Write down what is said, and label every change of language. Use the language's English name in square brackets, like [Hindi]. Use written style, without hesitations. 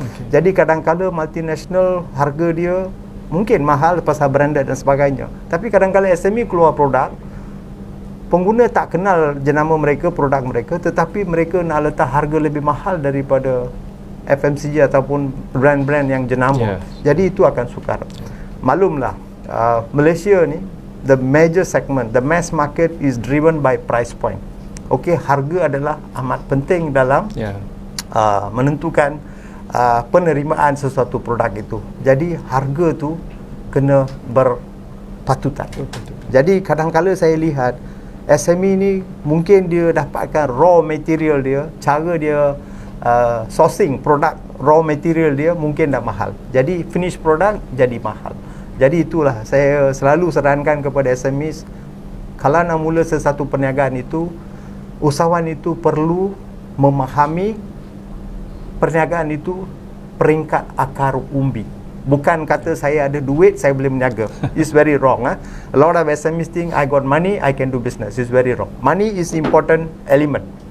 [Malay] Jadi kadang-kadang multinational harga dia mungkin mahal pasal branded dan sebagainya. Tapi kadang-kadang SME keluar produk, pengguna tak kenal jenama mereka, produk mereka, tetapi mereka nak letak harga lebih mahal daripada FMCG ataupun brand-brand yang jenama. Jadi itu akan sukar. Maklumlah, Malaysia ni, [English] the major segment, the mass market is driven by price point. [Malay] Okey, harga adalah amat penting dalam menentukan penerimaan sesuatu produk itu. Jadi harga tu kena berpatutan. Jadi kadang-kadang saya lihat SME ni mungkin dia dapatkan raw material dia, cara dia sourcing produk raw material dia mungkin dah mahal. Jadi finish product jadi mahal. Jadi itulah saya selalu sarankan kepada SMEs, kalau nak mula sesuatu perniagaan itu, usahawan itu perlu memahami perniagaan itu peringkat akar umbi. Bukan kata saya ada duit saya boleh berniaga. [English] It's very wrong. A lot of SMEs think I got money I can do business. It's very wrong. Money is important element.